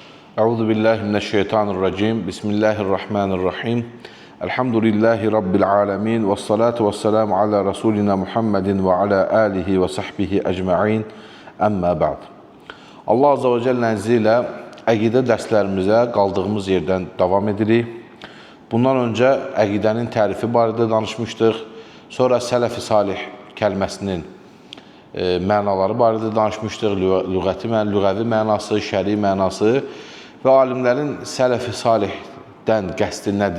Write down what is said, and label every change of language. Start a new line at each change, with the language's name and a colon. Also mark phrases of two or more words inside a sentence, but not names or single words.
Arabic: أعوذ بالله من الشيطان الرجيم. بسم الله الرحمن الرحيم. الحمد لله رب العالمين والصلاة والسلام على رسولنا محمد وعلى آله وصحبه أجمعين. أما بعد. الله عز وجل'nin
Azerbaijani: izniyle əqidə dərslərimizə qaldığımız yerdən davam edirik. Bundan öncə əqidənin tərifi barədə danışmışdıq. Sonra sələf-i salih kəlməsinin mənaları barədə danışmışdıq. Lüğəvi mənası, şəri mənası və alimlərin sələf-i salihdən qəsdi nədir?